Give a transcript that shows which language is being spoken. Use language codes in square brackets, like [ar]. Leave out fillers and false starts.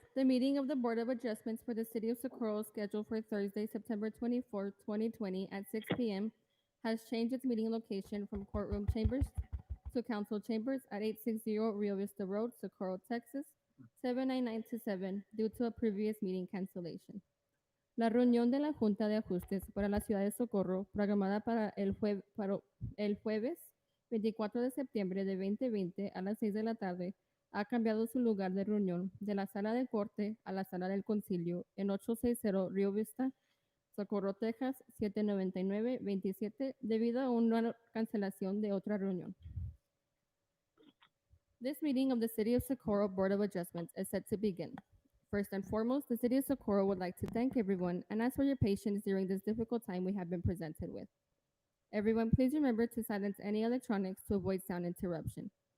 [en] The meeting of the Board of Adjustments for the City of Socorro, scheduled for Thursday, September 24th, 2020 at 6 p.m., has changed its meeting location from courtroom chambers to council chambers at 860 Rio Vista Road, Socorro, Texas, 79927, due to a previous meeting cancellation. [es] La reunión de la Junta de Ajustes para la Ciudad de Socorro, programada para el jueves 24 de septiembre de 2020 a las 6 de la tarde, ha cambiado su lugar de reunión de la sala de corte a la sala del concilio en 860 Rio Vista, Socorro, Texas, 79927, debido a una cancelación de otra reunión. [en] This meeting of the City of Socorro Board of Adjustments is set to begin. First and foremost, the City of Socorro would like to thank everyone and ask for your patience during this difficult time we have been presented with. Everyone, please remember to silence any electronics to avoid sound interruption.